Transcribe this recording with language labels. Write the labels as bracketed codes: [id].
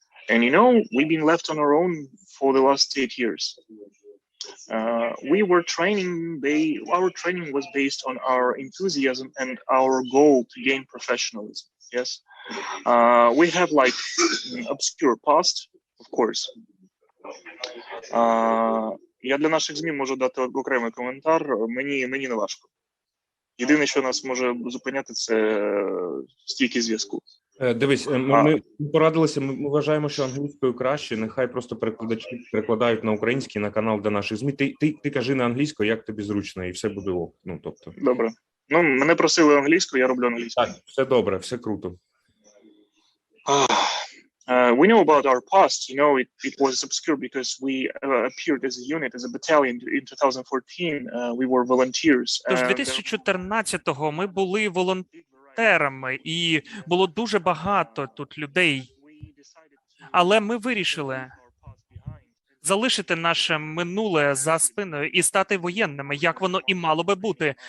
[en] And you know, we've been left on our own for the last 8 years. We were training, our training was based on our enthusiasm and our goal to gain professionalism. Yes. We have like obscure past, of course. [uk] Я для наших ЗМІ можу дати окремий коментар. Мені не важко. Єдине, що нас може зупиняти, це стійкість зв'язку. Дивись, ми порадилися, ми вважаємо, що англійською краще, нехай просто перекладачі перекладають на український, на канал для наших ЗМІ. Ти кажи на англійською, як тобі зручно, і все буде ок. Ну, тобто. Добре. Ну, мене просили англійською, я роблю англійською. Так, все добре, все круто. [en] We know about our past, you know, it was obscure because we appeared as a unit, as a battalion in 2014. We were volunteers. [uk] Тож 2014-го ми були волонтерами, і було дуже багато тут людей. Але ми вирішили залишити наше минуле за спиною і стати воєнними, як воно і мало би бути.